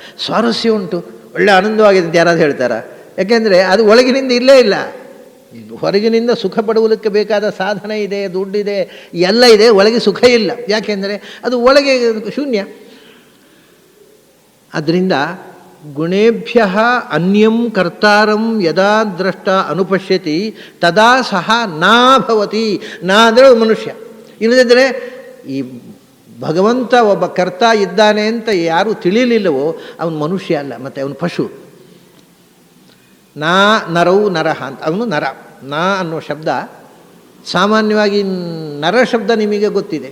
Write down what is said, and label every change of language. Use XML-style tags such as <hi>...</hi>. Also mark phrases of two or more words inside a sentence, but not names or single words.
<kn>ಸ್ವಾರಸ್ಯ ಉಂಟು, ಒಳ್ಳೆ ಆನಂದವಾಗಿದೆ ಅಂತ ಯಾರಾದ್ರು ಹೇಳ್ತಾರಾ? ಯಾಕೆಂದರೆ ಅದು ಒಳಗಿನಿಂದ ಇಲ್ಲೇ ಇಲ್ಲ. ಹೊರಗಿನಿಂದ ಸುಖ ಪಡುವುದಕ್ಕೆ ಬೇಕಾದ ಸಾಧನ ಇದೆ, ದುಡ್ಡಿದೆ, ಎಲ್ಲ ಇದೆ, ಒಳಗೆ ಸುಖ ಇಲ್ಲ. ಯಾಕೆಂದರೆ ಅದು ಒಳಗೆ ಶೂನ್ಯ. ಅದರಿಂದ</kn> <sa>ಗುಣೇಭ್ಯ ಅನ್ಯಂ ಕರ್ತಾರಂ ಯದಾ ದ್ರಷ್ಟ ಅನುಪಶ್ಯತಿ ತದಾ ಸಹ ನಾ ಭವತಿ.</sa> <kn>ನಾ ಅಂದರೆ ಮನುಷ್ಯ. ಇಲ್ಲದಿದ್ದರೆ ಈ ಭಗವಂತ ಒಬ್ಬ ಕರ್ತ ಇದ್ದಾನೆ ಅಂತ ಯಾರು ತಿಳಿಲಿಲ್ಲವೋ ಅವನು ಮನುಷ್ಯ ಅಲ್ಲ, ಮತ್ತು ಅವನು ಪಶು. ನಾ ನರವು ನರಹ ಅಂತ. ಅವನು ನರ. ನಾ ಅನ್ನೋ ಶಬ್ದ ಸಾಮಾನ್ಯವಾಗಿ ನರ ಶಬ್ದ ನಿಮಗೆ ಗೊತ್ತಿದೆ.</kn>